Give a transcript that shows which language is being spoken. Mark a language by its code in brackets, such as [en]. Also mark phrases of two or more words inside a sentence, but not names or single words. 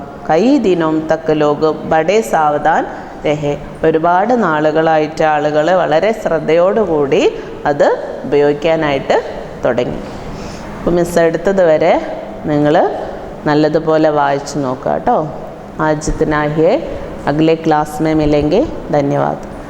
[hi] कई दिनों तक लोग बड़े सावधान रहे, [ml] ഒരുപാട് നാളുകളായിട്ട് ആളുകൾ വളരെ ശ്രദ്ധയോടുകൂടി അത് ഉപയോഗിക്കാനായിട്ട് തുടങ്ങി. അപ്പോൾ മിസ് എടുത്തത് വരെ നിങ്ങൾ നല്ലതുപോലെ വായിച്ചു നോക്കുക കേട്ടോ. [hi] आज इतना ही है, अगले क्लास में मिलेंगे. धन्यवाद.